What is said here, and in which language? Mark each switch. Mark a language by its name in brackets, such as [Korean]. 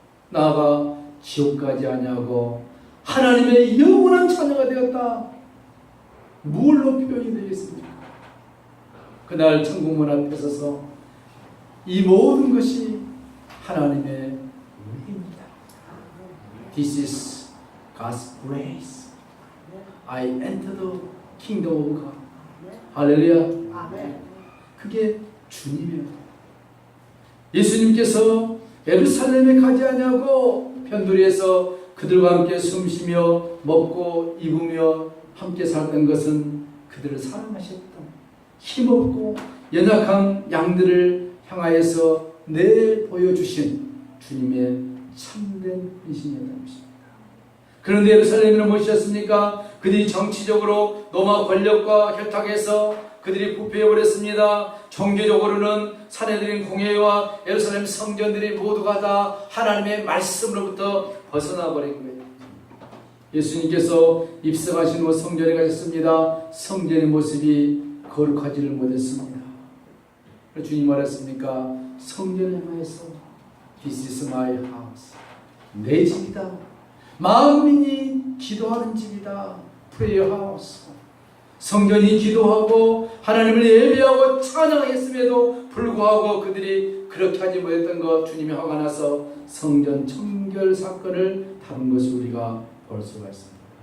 [Korean] 나가 지옥 가지 아니하고 하나님의 영원한 자녀가 되었다. 무엇로 표현이 되겠습니까? 그날 천국문 앞에 서서 이 모든 것이 하나님의 은혜입니다. [English] This is God's grace. I enter the kingdom of God. [Korean] 할렐루야. 그게 주님이에요. 예수님께서 예루살렘에 가지 아니하고 편두리에서 그들과 함께 숨쉬며 먹고 입으며 함께 살던 것은 그들을 사랑하셨던 힘없고 연약한 양들을 향하여서 내보여주신 주님의 참된 헌신이었다는 것입니다. 그런데 예루살렘에는 무엇이었습니까? 그들이 정치적으로 로마 권력과 결탁해서 그들이 부패해버렸습니다. 종교적으로는 사내들인 공회와 예루살렘 성전들이 모두가 다 하나님의 말씀으로부터 벗어나 버린 거예요. 예수님께서 입성하신 후 성전에 가셨습니다. 성전의 모습이 거룩하지를 못했습니다. 주님 말했습니까? 성전에 향해서 [English] This is my house. [Korean] 내 집이다. 만민이 기도하는 집이다. [English] Prayer house. [Korean] 성전이 기도하고 하나님을 예배하고 찬양했음에도 불구하고 그들이 그렇게 하지 못했던 것, 주님이 화가 나서 성전 청결 사건을 다룬 것을 우리가 볼 수가 있습니다.